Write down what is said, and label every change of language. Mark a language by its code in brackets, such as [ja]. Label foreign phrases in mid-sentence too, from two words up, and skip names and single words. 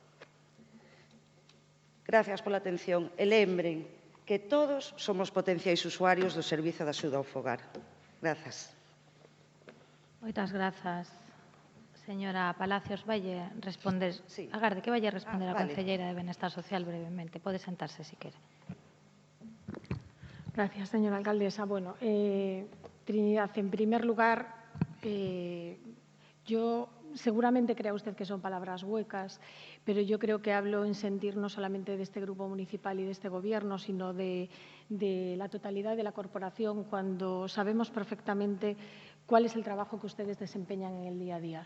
[gl] Gracias pola atención e lembren que todos somos potenciais usuarios do Servizo de Axuda ao Fogar. Grazas. Moitas grazas. Señora Palacios, valle responder, agarde, que valle responder a concelleira de Benestar Social brevemente. Pode sentarse, si quere. [es] Gracias, señora alcaldesa. Bueno, Trinidad, en primer lugar, yo seguramente crea usted que son palabras huecas, pero yo creo que hablo en sentir no solamente de este grupo municipal y de este Gobierno, sino de la totalidad de la corporación, cuando sabemos perfectamente cuál es el trabajo que ustedes desempeñan en el día a día.